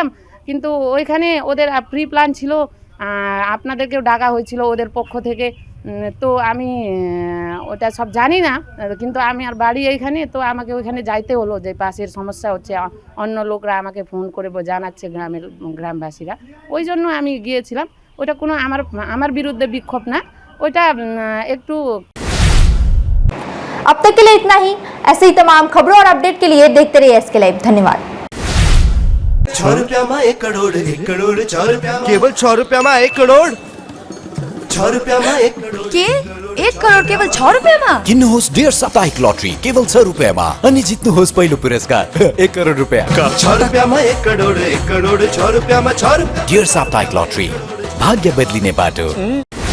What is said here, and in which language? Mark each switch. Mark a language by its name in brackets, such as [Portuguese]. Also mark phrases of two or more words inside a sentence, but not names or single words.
[Bangla] কিন্তু ওইখানে ওদের [English] pre plan [Bangla] ছিল, আপনাদেরকেও ডাকা হয়েছিল ওদের পক্ষ থেকে, তো আমি ওটা সব জানি না, কিন্তু আমি আর বাড়ি এইখানে, তো আমাকে ওইখানে যাইতে হলো যে পাশের সমস্যা হচ্ছে, অন্য লোকরা আমাকে ফোন করে জানাচ্ছে গ্রামবাসীরা, ওই জন্য আমি গিয়েছিলাম। ওটা কোনো আমার বিরুদ্ধে বিক্ষোভ না, ওইটা একটু। [Hindi] अब तक के लिए इतना ही। ऐसे ही तमाम खबरों और अपडेट के लिए देखते रहिए एसके लाइव। धन्यवाद। 6 रुपया में 1 करोड़ 1 करोड़ 6 रुपया केवल 6 रुपया में 1 करोड़ 6 रुपया में 1 करोड़ [Nepali] के 1 करोड केवल 6 रुपियाँमा? किन्नुहोस् डेढ साप्ताहिक लटरी केवल 6 रुपियाँमा अनि जित्नुहोस् पहिलो पुरस्कार 1 करोड रुपियाँ। [Hindi] 6 रुपया में 1 करोड़ 1 करोड़ 6 रुपया में 6 रुपया। [Nepali] डेढ साप्ताहिक लटरी, भाग्य बदलिने बाटो।